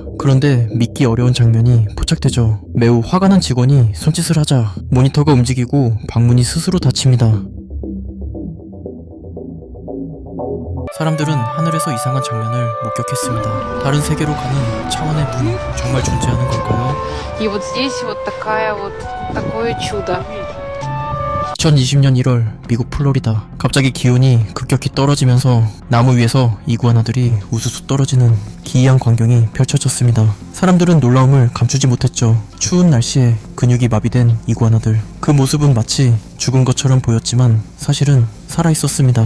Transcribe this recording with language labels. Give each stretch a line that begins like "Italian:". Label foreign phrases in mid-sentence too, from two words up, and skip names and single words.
Korean: 그런데 믿기 어려운 장면이 포착되죠. 매우 화가 난 직원이 손짓을 하자 모니터가 움직이고 방문이 스스로 닫힙니다. 사람들은 하늘에서 이상한 장면을 목격했습니다. 다른 세계로 가는 차원의 문, 정말 존재하는 걸까요?
Russian: И вот здесь вот такое чудо.
Korean: 2020년 1월 미국 플로리다. 갑자기 기온이 급격히 떨어지면서 나무 위에서 이구아나들이 우수수 떨어지는 기이한 광경이 펼쳐졌습니다. 사람들은 놀라움을 감추지 못했죠. 추운 날씨에 근육이 마비된 이구아나들. 그 모습은 마치 죽은 것처럼 보였지만 사실은 살아있었습니다.